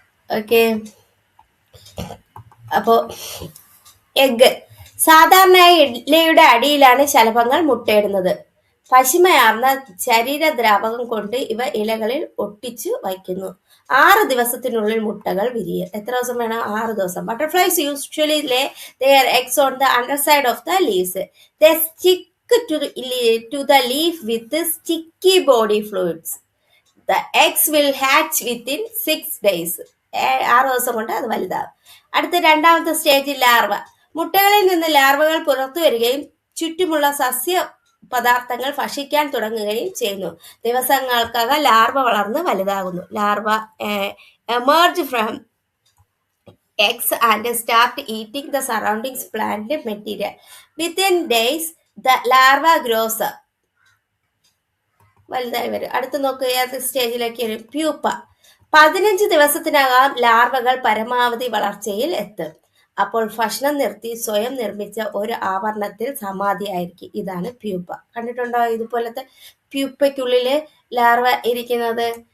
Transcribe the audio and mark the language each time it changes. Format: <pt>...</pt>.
<ml>Okay, അപ്പോൾ egg സാധാരണയായി ഇലയുടെ അടിയിലാണ് ശലഭങ്ങൾ മുട്ടയിടുന്നത്. പശിമയാർന്ന ശരീരദ്രാവകം കൊണ്ട് ഇവ ഇലകളിൽ ഒട്ടിച്ചു വയ്ക്കുന്നു. 6 ദിവസത്തിനുള്ളിൽ മുട്ടകൾ വിരിയും. എത്ര ദിവസം വേണം? 6 ദിവസം.</ml> <en>Butterflies usually lay their eggs on the underside of the leaves. They stick to the leaf with sticky body fluids. The eggs will hatch within 6 days.</en> <ml>6 ദിവസം കൊണ്ട് അത് വലുതാകും. അടുത്ത രണ്ടാമത്തെ സ്റ്റേജിൽ ലാർവ. മുട്ടകളിൽ നിന്ന് ലാർവകൾ പുറത്തു വരികയും ചുറ്റുമുള്ള സസ്യ പദാർത്ഥങ്ങൾ ഭക്ഷിക്കാൻ തുടങ്ങുകയും ചെയ്യുന്നു. ദിവസങ്ങൾക്കകം ലാർവ വളർന്ന് വലുതാകുന്നു.</ml> <en>Larva emerge from eggs and start eating the surrounding plant material. Within days, the larva grows up.</en> <ml>വലുതായി വരും. അടുത്ത് നോക്കുക, ഏത് സ്റ്റേജിലേക്ക് വരും? പ്യൂപ്പ. 15 ദിവസത്തിനകം ലാർവകൾ പരമാവധി വളർച്ചയിൽ എത്തും. അപ്പോൾ ഭക്ഷണം നിർത്തി സ്വയം നിർമ്മിച്ച ഒരു ആവരണത്തിൽ സമാധിയായിരിക്കും. ഇതാണ് പ്യൂപ്പ. കണ്ടിട്ടുണ്ടോ ഇതുപോലത്തെ പ്യൂപ്പയ്ക്കുള്ളിൽ ലാർവ ഇരിക്കുന്നത്?</ml>